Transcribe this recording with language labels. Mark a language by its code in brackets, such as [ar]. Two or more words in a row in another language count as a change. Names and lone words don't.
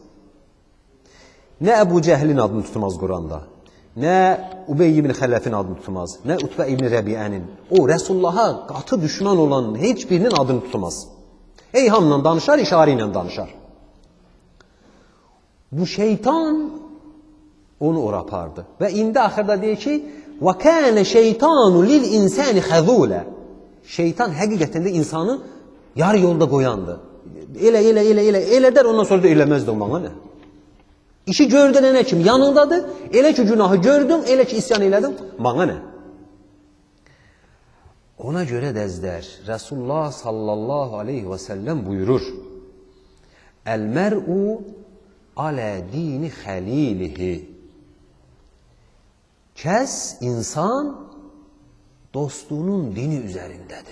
[az] Nə Əbu Cəhlin adını tutmaz Quranda, nə Ubey ibn Xələfin adını tutmaz, nə Utbə ibn Rəbiyənin. O, Rəsullaha qatı düşman olan heç birinin adını tutmaz. Eyhamla danışar, işarə ilə danışar. Bu şeytan onu ora apardı. Və indi axırda deyir ki, [ar] وَكَانَ شَيْطَانُ لِلْاِنْسَانِ خَذُولَ [az] Şeytan həqiqətində insanı yarı yolda qoyandı. Elə der, ondan sonra da eləməzdi o bana nə? İşi gördün nə kim yanındadır, elə ki günahı gördün, elə ki isyan elədin, bana nə? Ona görə dəzdər, Resulullah [ar] صلى الله عليه وسلم [az] buyurur, [ar] المرء على دين خليله [az] Kəs, insan, dostunun dini üzərindədir.